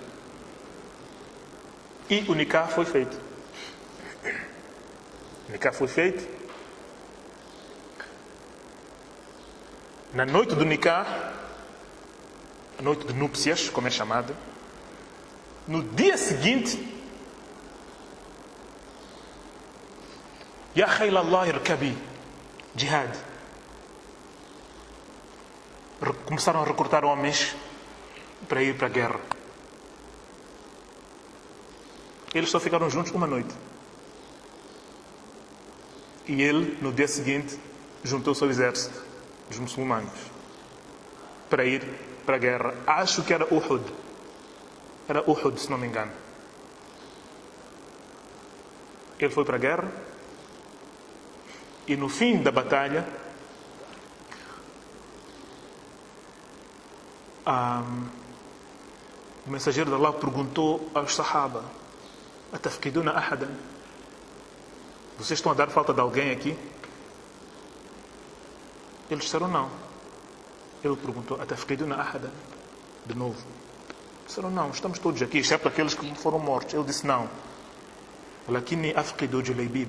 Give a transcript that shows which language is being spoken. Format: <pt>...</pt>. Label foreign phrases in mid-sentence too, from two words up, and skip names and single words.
<pt>E o nikah foi feito. O nikah foi feito. Na noite do nikah, a noite de núpcias, como é chamada, no dia seguinte,</pt> <ar>يا خيل الله اركبي، جهاد.</ar> <pt>Começaram a recrutar homens para ir para a guerra. Eles só ficaram juntos uma noite. E ele, no dia seguinte, juntou-se ao exército dos muçulmanos para ir para a guerra. Acho que era Uhud. Era Uhud, se não me engano. Ele foi para a guerra e no fim da batalha o mensageiro de Allah perguntou aos sahaba:</pt> <ar>أتفقدون أحدا?</ar> <pt>Vocês estão a dar falta de alguém aqui? Eles disseram não. Ele perguntou:</pt> <ar>أتفقدون أحدا?</ar> <pt>De novo. Disseram não, estamos todos aqui, exceto aqueles que foram mortos. Ele disse não.</pt> <ar>لكني أفقد جليبيبا.</ar>